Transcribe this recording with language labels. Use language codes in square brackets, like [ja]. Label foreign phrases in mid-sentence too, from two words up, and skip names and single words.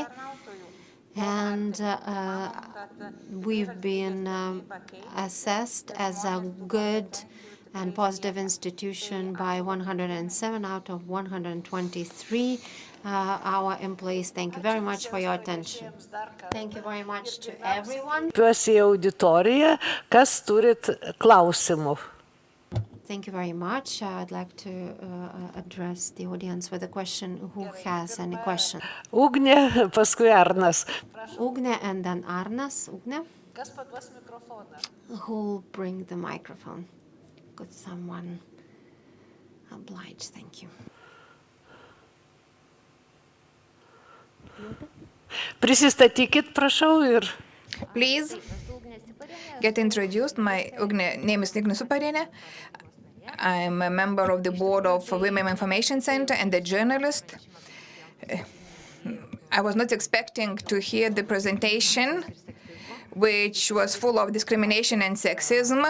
[en] And we've been assessed as a good and positive institution by 107 out of 123 our employees. Thank you very much for your attention. Thank you very much to everyone. [lt] Kreipiuosi į auditoriją, kas turit klausimų. [en] Thank you very much. I'd like to address the audience with a question. Who has any question? [lt] Ugnė, paskui Arnas. [en] Ugne and then Arnas. Ugne? Who'll bring the microphone? Could someone oblige? Thank you. [lt] Prisistatykit, prašau, ir... [en] Please get introduced. My name is Ugne Suparienė. I'm a member of the board of Women Information Center and a journalist. I was not expecting to hear the presentation, which was full of discrimination and sexism.